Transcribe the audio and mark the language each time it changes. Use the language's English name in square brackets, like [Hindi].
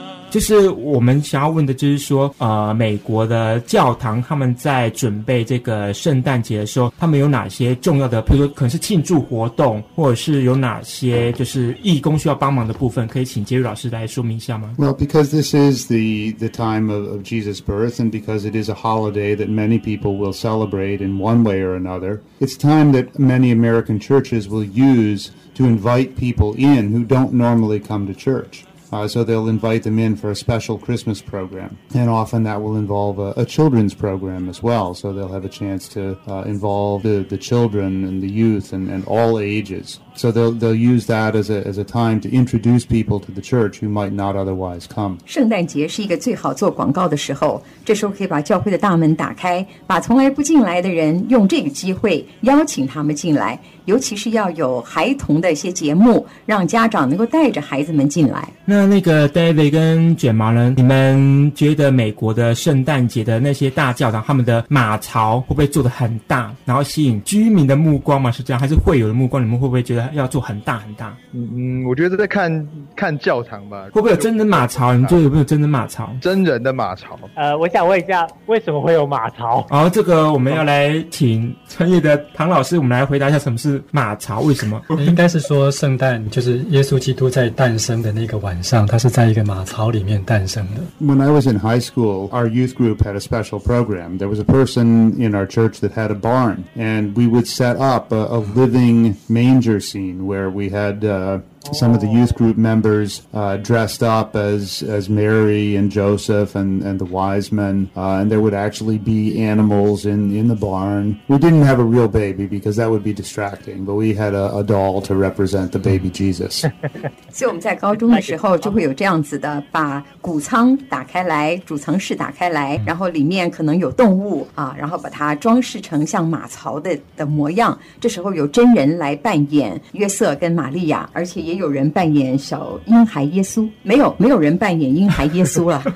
[Chinese] 就是我们想要问的，就是说，美国的教堂他们在准备这个圣诞节的时候，他们有哪些重要的，比如说可能是庆祝活动，或者是有哪些就是义工需要帮忙的部分，可以请杰瑞老师来说明一下吗 [English] ？Well, because this is the time of Jesus' birth, and because it is a holiday that many people will celebrate in one way or another, it's time that many American churches will use to invite people in who don't normally come to church. So they'll invite them in for a special Christmas program. And often that will involve a children's program as well. So they'll have a chance to involve the children and the youth and all ages. So they'll use that as a time to introduce people to the church who might not otherwise come. [Chinese] 圣诞节是一个最好做广告的时候，这时候可以把教会的大门打开，把从来不进来的人用这个机会邀请他们进来，尤其是要有孩童的一些节目，让家长能够带着孩子们进来。那个 David 跟卷毛呢，你们觉得美国的圣诞节的那些大教堂，他们的马槽会不会做得很大，然后吸引居民的目光吗？是这样，还是会有的目光，你们会不会觉得要做很大很大？我觉得在看看教堂吧，会不会有真的马槽？你觉得有没有真的马槽？真人的马槽。我想问一下，为什么会有马槽？好，这个我们要来请专业的唐老师，我们来回答一下什么是马槽，为什么？应该是说圣诞就是耶稣基督在诞生的那个晚上，他是在一个马槽里面诞生的。 [English] When I was in high school, our youth group had a special program. There was a person in our church that had a barn, and we would set up a living manger scene where we had some of the youth group members dressed up as Mary and Joseph and the wise men, and there would actually be animals in the barn. We didn't have a real baby because that would be distracting, but we had a doll to represent the baby Jesus. [Chinese] 所以我们在高中的时候就会有这样子的，把谷仓打开来，主藏室打开来，然后里面可能有动物啊，然后把它装饰成像马槽的模样。这时候有真人来扮演约瑟跟玛利亚，而且也有人扮演小婴孩耶稣，没有人扮演婴孩耶稣了。